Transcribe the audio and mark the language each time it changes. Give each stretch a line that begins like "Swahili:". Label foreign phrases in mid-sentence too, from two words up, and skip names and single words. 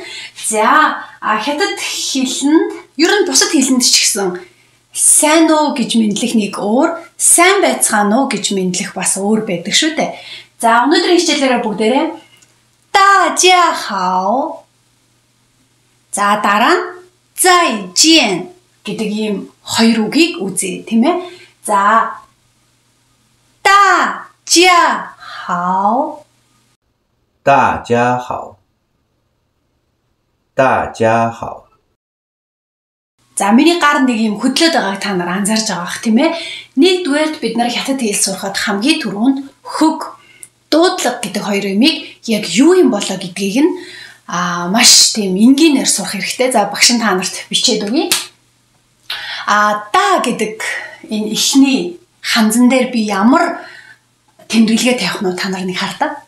Mongolian: За, хятад хэлэнд ер нь бусад хэлэнд ч гэсэн сайн уу гэж мэдлэх нэг өөр, сайн байцгаана уу гэж мэдлэх бас өөр байдаг шүү дээ. За, өнөөдрийн хичээлээрээ бүгдээрээ
Chinese: 大家好.
Mongolian: За, дараа нь
Chinese: 再见
Mongolian: гэдэг ийм хоёр үгийг үзье, тийм ээ. За,
Chinese: 大家好. 大家好，大家好。
Mongolian: За, миний гар нэг юм хөдлөөд байгааг та нар анзаарж байгаа бах, тийм ээ. Нэгдүгээрт бид нар хятад хэл сурахад хамгийн түрүүнд хөг, дуудлага гэдэг хоёр юмыг яг юу юм болоо гэдгийг нь маш тийм энгийнээр сурах хэрэгтэй. За, багш нь та нарт бичээд өгье. Да гэдэг энэ эхний ханзан дээр би ямар тэмдэглэгээ тавих нь та нар нэг хардаа.